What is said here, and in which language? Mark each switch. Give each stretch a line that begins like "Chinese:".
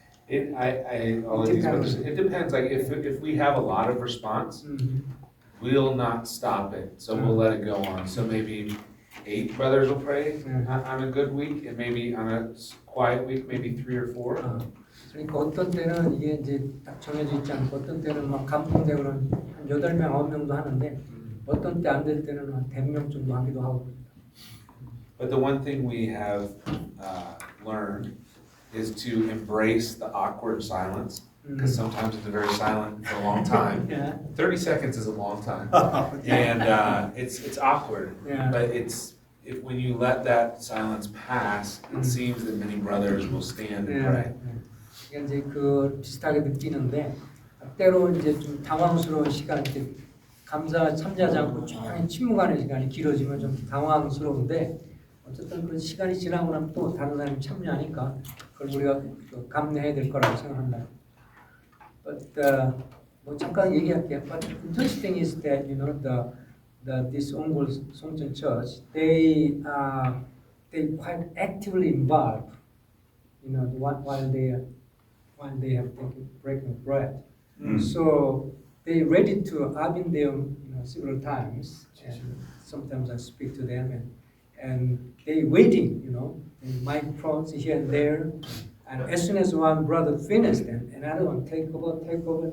English: All of these brothers, it depends. Like if we have a lot of response, we'll not stop it. So we'll let it go on. So maybe 8 brothers will pray on a good week, and maybe on a quiet week, maybe 3 or 4.
Korean: 그러니까 어떤 때는 이게 이제 딱 정해져 있지 않고 어떤 때는 막 감동되고는 한 8명, 9명도 하는데 어떤 때 안 될 때는 한 100명 정도 하기도 하고.
English: But the one thing we have learned is to embrace the awkward silence, because sometimes it's very silent for a long time. Yeah. 30 seconds is a long time, and it's awkward. Yeah. But when you let that silence pass, it seems that many brothers will stand and pray.
Korean: 그러니까 이제 그 비슷하게 느끼는데 때로 이제 좀 당황스러운 시간, 이렇게 감사 참여하지 않고 조용히 침묵하는 시간이 길어지면 좀 당황스러운데 어쨌든 그 시간이 지나고 나면 또 다른 사람이 참여하니까 그걸 우리가 감내해야 될 거라고 생각한다.
English: But
Korean: 뭐 잠깐 얘기할게요.
English: But interesting is that this Ongul Songchen Church they quite actively involved while they have taken breaking of bread. So they ready to. I've been there several times, and sometimes I speak to them, and they waiting, and microphones here and there, and as soon as one brother finished, and another one take over.